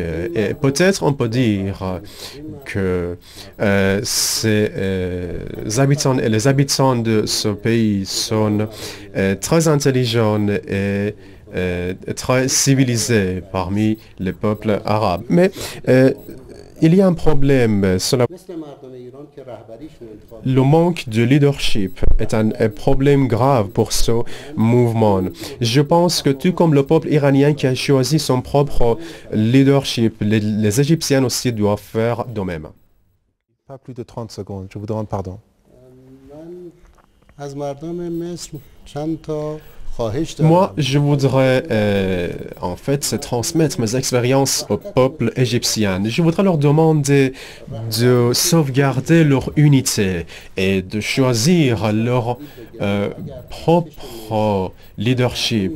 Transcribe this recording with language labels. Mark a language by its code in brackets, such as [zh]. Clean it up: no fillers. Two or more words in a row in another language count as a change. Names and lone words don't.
[fr] Et peut-être on peut dire que ces habitants et les habitants de ce pays sont très intelligents et très civilisé parmi les peuples arabes. Mais il y a un problème. [fa] مثل مردم ایران که رهبریشون انتخاب [fr] Le manque de leadership est un problème grave pour ce mouvement. Je pense que tout comme le peuple iranien qui a choisi son propre leadership, les Égyptiens aussi doivent faire de même. Pas plus de 30 secondes, je vous demande pardon. [fa] من از مردم مصر چند تا خواهش [fr] Moi, [fa] دارم. [fr] je voudrais en fait transmettre mes expériences au peuple égyptien. Je voudrais leur demander de sauvegarder leur unité et de choisir leur propre leadership.